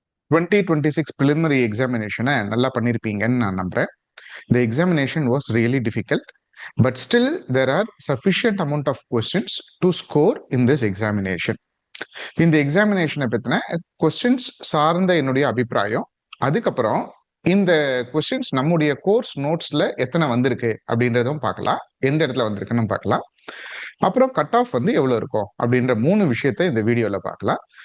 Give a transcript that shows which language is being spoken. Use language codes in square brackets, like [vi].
[ta] 2026 preliminary எக்ஸாமினேஷனை நல்லா பண்ணியிருப்பீங்கன்னு நான் நம்புறேன். [en] The examination was really difficult, but still there are sufficient amount of questions to score in this examination. [ta] இந்த எக்ஸாமினேஷனை பற்றின questions சார்ந்த என்னுடைய அபிப்பிராயம், அதுக்கப்புறம் இந்த கொஸ்டின்ஸ் நம்முடைய கோர்ஸ் நோட்ஸ்ல எத்தனை வந்திருக்கு அப்படின்றதும் பார்க்கலாம், எந்த இடத்துல வந்திருக்குன்னு பார்க்கலாம், அப்புறம் கட் ஆஃப் வந்து எவ்வளோ இருக்கும் அப்படின்ற 3 விஷயத்தை இந்த வீடியோவில் பார்க்கலாம்.